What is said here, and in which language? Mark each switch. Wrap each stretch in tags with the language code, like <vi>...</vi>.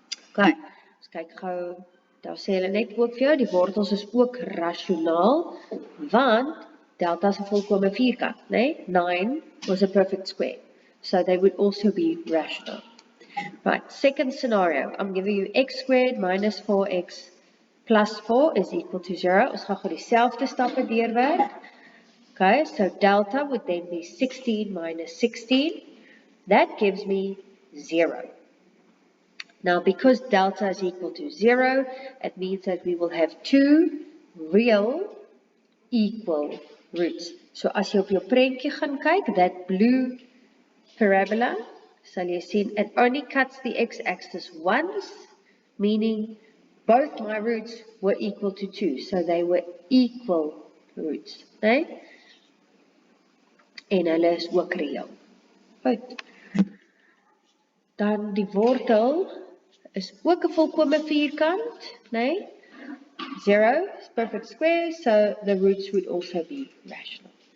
<af>Okay, ons kyk gou, daar sê hulle net ook vir jou, die wortels is ook rasionaal, want delta is 'n volkomme vierkant, nee?</af> <en>9 was a perfect square, so they would also be rational. Right, second scenario, I'm giving you x squared minus 4x plus 4 is equal to 0.</en> <af>Ons gaan gou dieselfde stappe deurwerk.</af> <en>Okay, so delta would then be 16 minus 16. That gives me 0. Now, because delta is equal to 0, it means that we will have two real equal roots. So</en> <af>as jy op jou prentjie gaan kyk,</af> <en>that blue parabola,</en> <af>sal jy sien,</af> <en>it only cuts the x-axis once, meaning both my roots were equal to 2, so they were equal roots, nee?</en> <af>En hulle is ook reël. Goed. Dan die wortel is ook 'n volkomme vierkant, nee?</af> <en>0 is perfect square, so the roots would also be rational.</en>